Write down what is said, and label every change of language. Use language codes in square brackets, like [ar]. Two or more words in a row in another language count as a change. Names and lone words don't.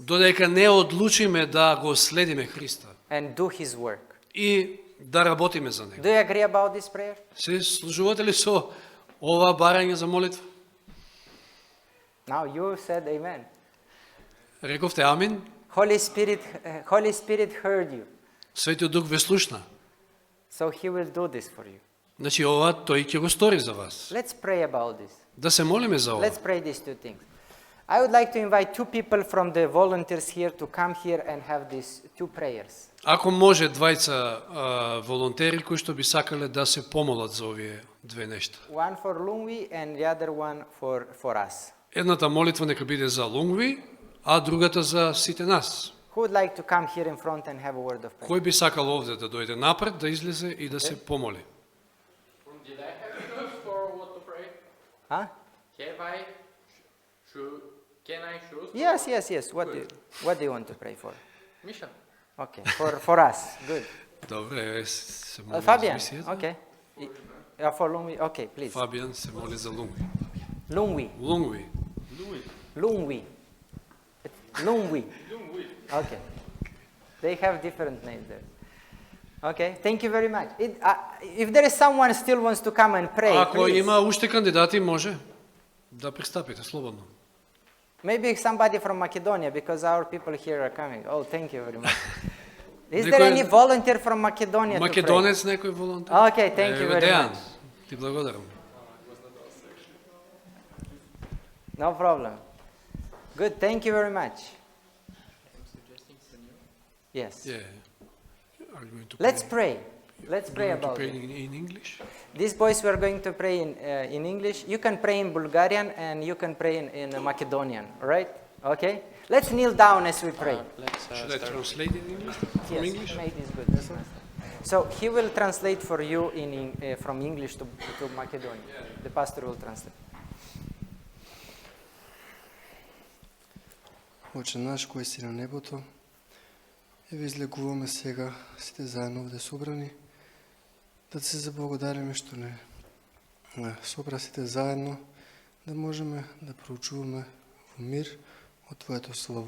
[mk] додека не одлучиме да го следиме Христа [en] and do his work. [mk] и да работиме за Него. [en] Do you agree about this prayer? [mk] Се служувате ли со ова барање за молитва? [en] Now you said amen. [mk] Рековте амин. [en] Holy Spirit heard you, [mk] Светиот Дух ве слушна. [en] so he will do this for you. [mk] Значи ова тој ќе го стори за вас. [en] Let's pray about this. [mk] Да се молиме за ова. [en] Let's pray these two things. I would like to invite two people from the volunteers here to come here and have these two prayers. [mk] Ако може двајца волонтери кои што би сакале да се помолат за овие две нешта. [en] One for Lungwi and the other one for us. [mk] Едната молитва нека биде за Лунгви, а другата за сите нас. [en] Who would like to come here in front and have a word of prayer? [mk] Кој би сакал овде да дојде напред, да излезе и да се помоли? [en] Did I have to choose for what to pray? Huh? Can I choose? Yes. What do you want to pray for? Mission. Okay, for us. Good. [mk] Добре, се моли Fabian, за мисијата. [en] okay. Yeah, for Lungwi. Okay, please. [mk] Фабиан се моли за Лунгви. Lungwi. Лунгви. Lungwi. Lungwi. [en] Okay. They have different names there. Okay, thank you very much. If there is someone still wants to come and pray, [mk] Ако [en] please. [mk] има уште кандидати, може да пристапите слободно. [en] Maybe somebody from Macedonia, because our people here are coming. Oh, thank you very much. Is there [mk] Некој- [en] any volunteer from Macedonia [mk] Македонец некој волонтер? [en] to pray? Okay, thank you very [mk] Дејан, [en] much. [mk] ти благодарам. [en] No problem. Good, thank you very much. Yes. Yeah. Are you going to Let's pray? pray. Let's Are you pray going to about pray it. in English? These boys were going to pray in English. You can pray in Bulgarian and you can pray in Macedonian, all right? Okay? Let's kneel down as we pray. Should I translate in English? From Yes, English? mate is good. That's nice. So he will translate for you from English to Macedonian. The pastor will translate. [mk] Отче наш, кој си на небото, и ви излекуваме сега сите заедно овде собрани, да се заблагодариме што не собра сите заедно, да можеме да проучуваме во мир од Твоето Слово.